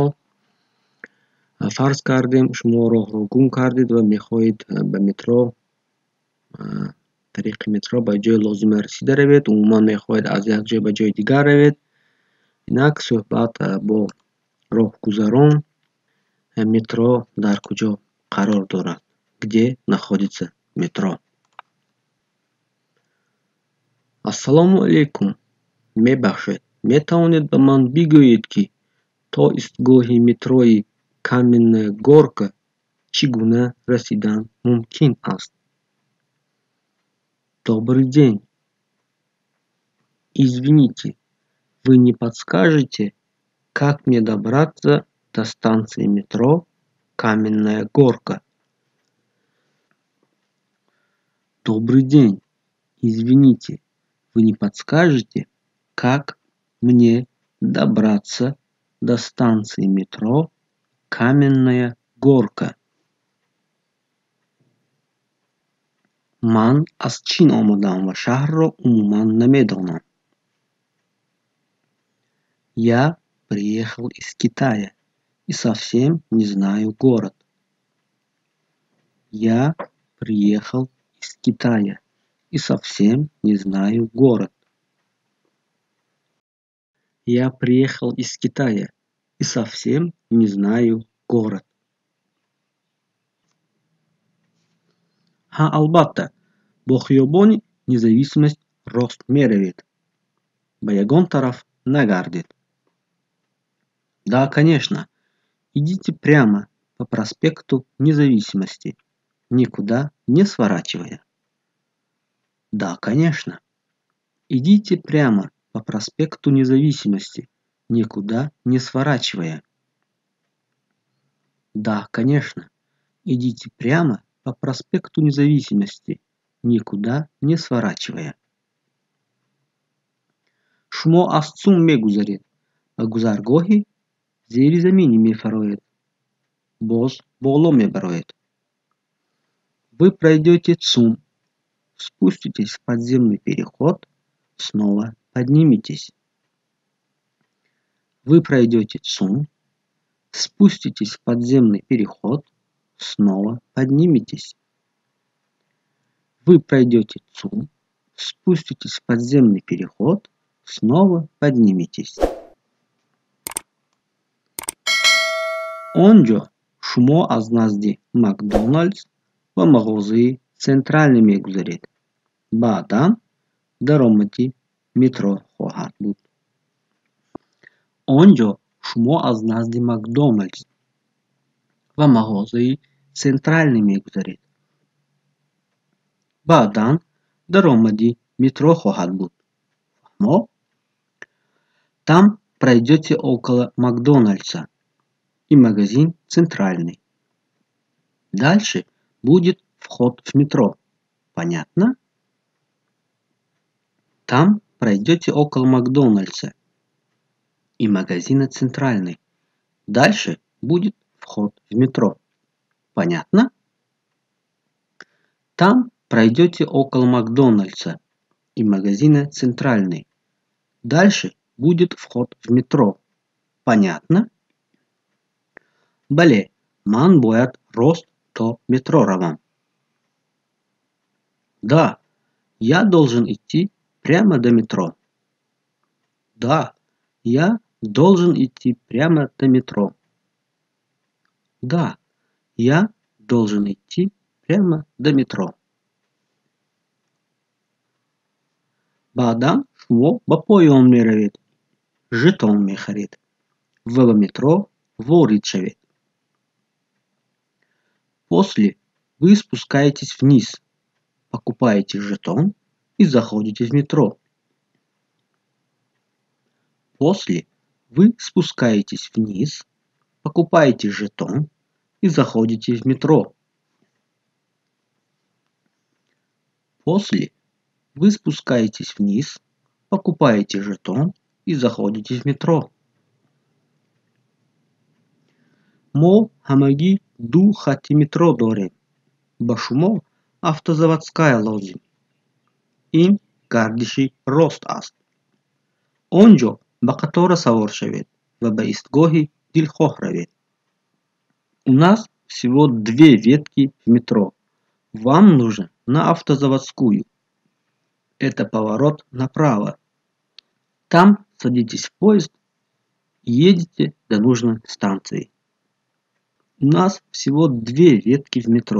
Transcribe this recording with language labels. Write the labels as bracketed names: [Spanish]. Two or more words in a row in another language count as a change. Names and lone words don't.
[Tajik] Фарз кардем шумо роҳро гум кардед ва мехоҳед ба метро, тариқи метро ба ҷои лозима расида равед. Умуман мехоҳед аз як ҷой ба ҷои дигар равед. Инак суҳбат бо роҳгузарон. Метро дар куҷо қарор дорад? [Russian] Где находится метро? [Tajik] Ассалому алейкум. Мебахшед, метавонед ба ман бигӯед, ки то истгоҳи метрои Каменная Горка чӣ гуна расидан мумкин аст? [Russian] Добрый день. Извините, вы не подскажете, как мне добраться до станции метро Каменная Горка? Добрый день. Извините, вы не подскажете, как мне добраться до станции метро Каменная Горка? [Tajik] Ман аз Чин омадам ва шаҳрро умуман намедонам. [Russian] Я приехал из Китая и совсем не знаю город. Я приехал из Китая и совсем не знаю город. Я приехал из Китая и совсем не знаю город. [Tajik] Ҳа, албатта, бо хиёбони Независимость рост меравед. Ба ягон тараф нагардед. [Russian] Да, конечно. Идите прямо по проспекту Независимости, никуда не сворачивая. Да, конечно. Идите прямо по проспекту Независимости, никуда не сворачивая. Да, конечно. Идите прямо по проспекту Независимости, никуда не сворачивая. [Tajik] Шумо аз ЦУМ мегузаред ва гузаргоҳи зеризаминӣ мефароед. Боз боло мебароед. [Russian] Вы пройдете ЦУМ, спуститесь в подземный переход, снова подниметесь. Вы пройдете ЦУМ, спуститесь в подземный переход, снова подниметесь. Вы пройдете ЦУМ, спуститесь в подземный переход, снова подниметесь. [Tajik] Онҷо шумо аз назди Макдоналдс ва мағозаи Центральный мегузаред. Баъдан даромади метро хоҳад буд. Онҷо шумо аз назди Макдоналдс ва мағозаи Центральный мегузаред. Баъдан даромади метро хоҳад буд. Фаҳмо? [Russian] Там пройдете около Макдональдса и магазин Центральный. Дальше будет вход в метро. Понятно? Там пройдете около Макдональдса и магазина Центральный. Дальше будет вход в метро. Понятно? Там пройдете около Макдональдса и магазина Центральный. Дальше будет вход в метро. Понятно? [Tajik] Бале, ман бояд рост то метро равам. [Russian] Да, я должен идти прямо до метро. Да, я должен идти прямо до метро. Да, я должен идти прямо до метро. [Tajik] Баъдан шумо ба поён меравед. Жетон мехаред ва ба метро ворид шавед. [Russian] После вы спускаетесь вниз, покупаете жетон и заходите в метро. После вы спускаетесь вниз, покупаете жетон и заходите в метро. После вы спускаетесь вниз, покупаете жетон и заходите в метро. [Tajik] мо ҳамагӣ 2 хатти метро дорем. Ба шумо автозаводская лозим. Ин гардиши рост аст. Онҷо ба қатора савор шавед ва ба истгоҳи дилхоҳ равед. [Russian] У нас всего 2 ветки в метро. Вам нужно на Автозаводскую. Это поворот направо. Там садитесь в поезд и едете до нужной станции. У нас всего 2 ветки в метро.